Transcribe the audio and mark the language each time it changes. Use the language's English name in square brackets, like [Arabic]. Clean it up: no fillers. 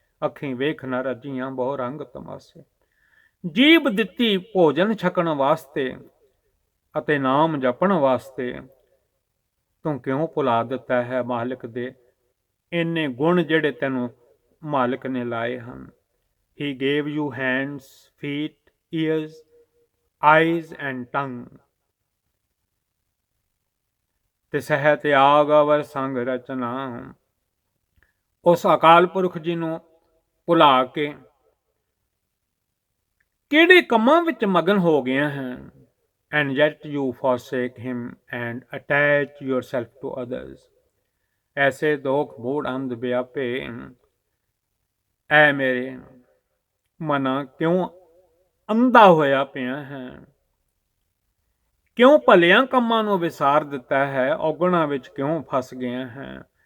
[Punjabi] ਅੱਖੀਂ ਵੇਖ ਨਾ ਰੱਜੀਆਂ ਬਹੁ ਰੰਗ ਤਮਾਸੇ। ਜੀਭ ਦਿੱਤੀ ਭੋਜਨ ਛਕਣ ਵਾਸਤੇ ਅਤੇ ਨਾਮ ਜਪਣ ਵਾਸਤੇ। ਤੂੰ ਕਿਉਂ ਭੁਲਾ ਦਿੱਤਾ ਹੈ ਮਾਲਕ ਦੇ ਇੰਨੇ ਗੁਣ ਜਿਹੜੇ ਤੈਨੂੰ ਮਾਲਕ ਨੇ ਲਾਏ ਹਨ। [English] He gave you hands, feet, ears, eyes and tongue। [Punjabi] ਤੇ ਸਹਿ ਤਿਆਗ ਅਵਰ ਸੰਗ ਰਚਨਾ, ਉਸ ਅਕਾਲ ਪੁਰਖ ਜੀ ਨੂੰ ਭੁਲਾ ਕੇ ਕਿਹੜੇ ਕੰਮਾਂ ਵਿੱਚ ਮਗਨ ਹੋ ਗਿਆ ਹੈ। [English] And yet you forsake him and attach yourself to others। [Punjabi] ਐਸੇ ਦੋਖ ਮੂੜ ਅੰਧ ਵਿਆਪੇ, ਐ ਮੇਰੇ ਮਨਾ ਕਿਉਂ ਅੰਧਾ ਹੋਇਆ ਪਿਆ ਹੈ, ਕਿਉਂ ਭਲਿਆਂ ਕੰਮਾਂ ਨੂੰ ਵਿਸਾਰ ਦਿੱਤਾ ਹੈ, ਔਗਣਾਂ ਵਿੱਚ ਕਿਉਂ ਫਸ ਗਿਆ ਹੈ।